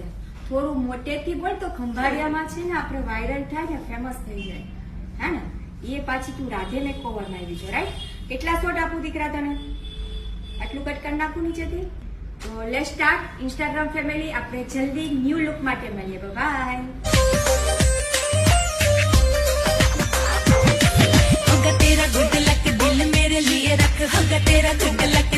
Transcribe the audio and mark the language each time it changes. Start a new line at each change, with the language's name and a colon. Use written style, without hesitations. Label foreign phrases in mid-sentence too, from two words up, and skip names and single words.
Gujarati: થોડું મોટેથી બોલ તો ખંભાળિયામાં છે ને આપણે વાયરલ થાય ને, ફેમસ થઈ જાય, હે ને? એ પાછી તું રાધે મેકઓવરમાં આવી છો, રાઈટ? કેટલા શોટ આપું દીકરા તને? આટલું કટ કરી નાખું નીચેથી? તો
English: let's start. Instagram family,
Gujarati: આપણે જલ્દી
English: new look
Gujarati: માટે મળીએ. બાય.
Hindi: होगा तेरा
English: good luck
Hindi: दिल मेरे लिए रख, होगा तेरा
English: good luck